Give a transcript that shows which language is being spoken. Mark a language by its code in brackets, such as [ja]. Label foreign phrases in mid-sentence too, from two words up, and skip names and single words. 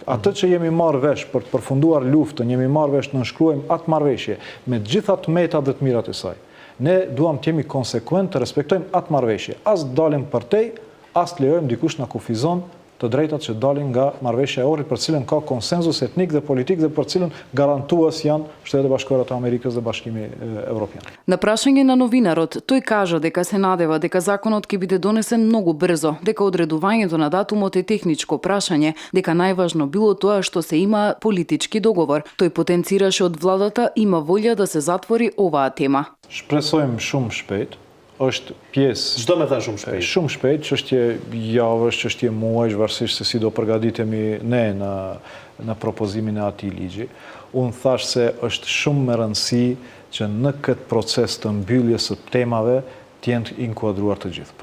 [sq] Atë që jemi marrë vesh për të përfunduar luftën, jemi marrë vesh të nënshkruajmë atë marrëveshje me të gjitha të metat dhe të mirat e saj. Ne duam të jemi konsekuent të respektojmë atë marrëveshje. As të dalim përtej, as të lejojmë dikush na kufizon të drejtat që dalin nga marrëveshja e Ohrit, për cilën ka konsenzus etnik dhe politik dhe për cilën garantues janë Shtetet e Bashkuara të Amerikës dhe Bashkimi Evropian. [mk] На прашање на новинарот, тој кажа дека се надева дека законот ќе биде донесен многу брзо, дека одредувањето на датумот е техничко прашање, дека најважно било тоа што се има политички договор. Тој потенцираше од владата има волја да се затвори оваа тема. [sq] Shpresojmë shumë shpejt. Është pjesë... Çdo me thënë shumë shpejt. Shumë shpejt, çështje javësh, çështje muajsh, varësisht se si do përgatitemi ne në propozimin e atij ligji. Unë thash se është shumë me rëndësi që në këtë proces të mbylljes së temave të jenë inkuadruar të gjithë.